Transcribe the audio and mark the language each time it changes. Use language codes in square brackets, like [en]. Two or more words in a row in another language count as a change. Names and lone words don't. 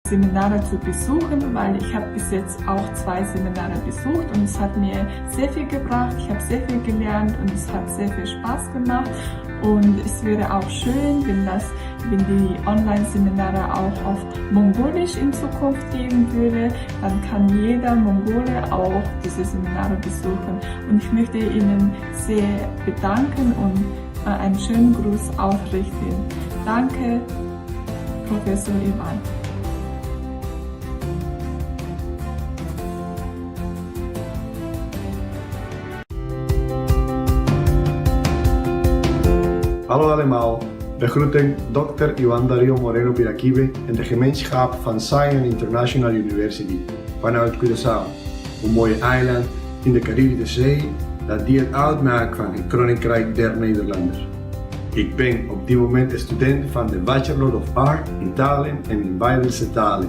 [de] Seminare zu besuchen, weil ich habe bis jetzt auch 2 Seminare besucht und es hat mir sehr viel gebracht, ich habe sehr viel gelernt und es hat sehr viel Spaß gemacht und es wäre auch schön, wenn die Online-Seminare auch auf Mongolisch in Zukunft geben würde, dann kann jeder Mongole auch diese Seminare besuchen und ich möchte Ihnen sehr bedanken und einen schönen Gruß ausrichten. Danke, Professor Ivan. [nl] Hallo allemaal, we groeten Dr. Ivan Dario Moreno Piraquive en de gemeenschap van Zion International University vanuit Curaçao, een mooie eiland in de Caribische Zee dat deel uitmaakt van het Koninkrijk der Nederlanders. Ik ben op dit moment student van de [en] Bachelor of Art [nl] in Talen en in Bijbelse talen.